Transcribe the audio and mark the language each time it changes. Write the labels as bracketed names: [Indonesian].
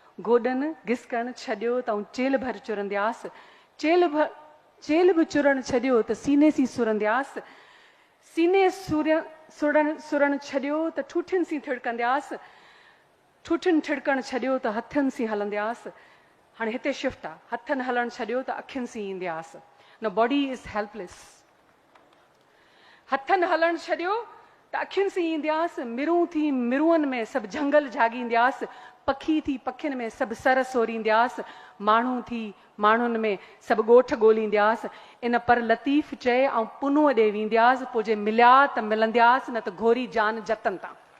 [Sindhi] गोॾनि घिस करणु छॾियो त आऊं चेल भर चुरंदियासि, चेल बि चुरण छॾियो त सीने सी सुरंदियासि, सीने सुरण छॾियो त ठूठियुनि सी थिड़कंदियासि, ठूठियुनि थिड़कणु छॾियो त हथनि सी हलंदियासि। हाणे हिते शिफ्ट आहे, हथनि हलणु छॾियो त अखियुनि सी ईंदियासि। [English] Nobody is helpless. [Sindhi] हथनि हलणु छॾियो त अखियुनि सी ईंदियासि, मिरूं थी मिरूअनि में सभु झंगल जाॻींदियासि, पखी थी पखियुनि में सभु सर सोरींदियासि, माण्हू थी माण्हुनि में सभु ॻोठ ॻोल्हींदियासि। इन पर लतीफ़ चए ऐं पुनूअ ॾे वेंदियासि, पोइ जे मिलिया त मिलंदियासि, न त घोरी जान जतन तां।